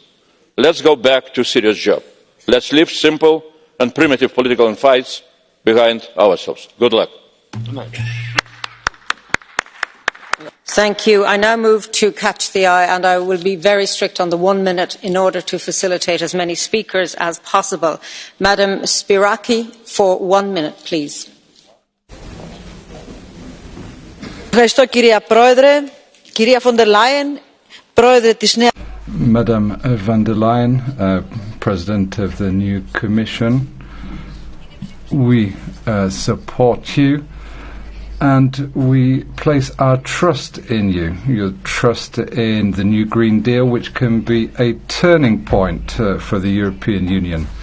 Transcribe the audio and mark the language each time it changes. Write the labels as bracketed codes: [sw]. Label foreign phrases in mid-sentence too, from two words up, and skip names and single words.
[en] Let's go back to a serious job. Let's leave simple and primitive political fights behind ourselves. Good luck. Thank you. I now move to Catch the Eye, and I will be very strict on the 1 minute in order to facilitate as many speakers as possible. Madam Spiraki, for 1 minute, please. [el] Ευχαριστώ, κυρία Πρόεδρε. Κυρία von der Leyen, Πρόεδρε της νέας... [en] Madam von der Leyen, President of the new Commission, we support you. And we place our trust in you, your trust in the new Green Deal, which can be a turning point for the European Union.